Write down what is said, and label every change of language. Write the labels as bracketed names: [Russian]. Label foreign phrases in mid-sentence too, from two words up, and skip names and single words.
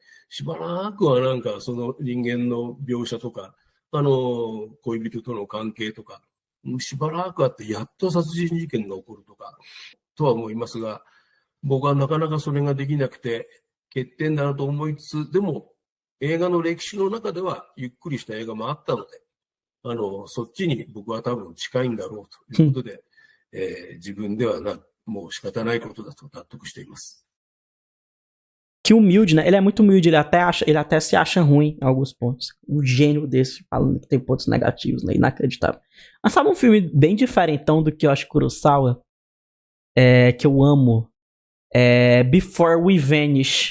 [Japanese] しばらくはなんかその人間の描写とか、恋人との関係とか、しばらくあってやっと殺人事件が起こるとか、とは思いますが、僕はなかなかそれができなくて、欠点だなと思いつつ、でも映画の歴史の中ではゆっくりした映画もあったので、そっちに僕は多分近いんだろうということで、自分ではもう仕方ないことだと納得しています。 [Portuguese] Que humilde, né? Ele é muito humilde, ele até se acha ruim em alguns pontos. Um gênio desse, falando que tem pontos negativos, né? Inacreditável. Mas sabe um filme bem diferentão do que eu acho Kurosawa? Que eu amo? Before We Vanish.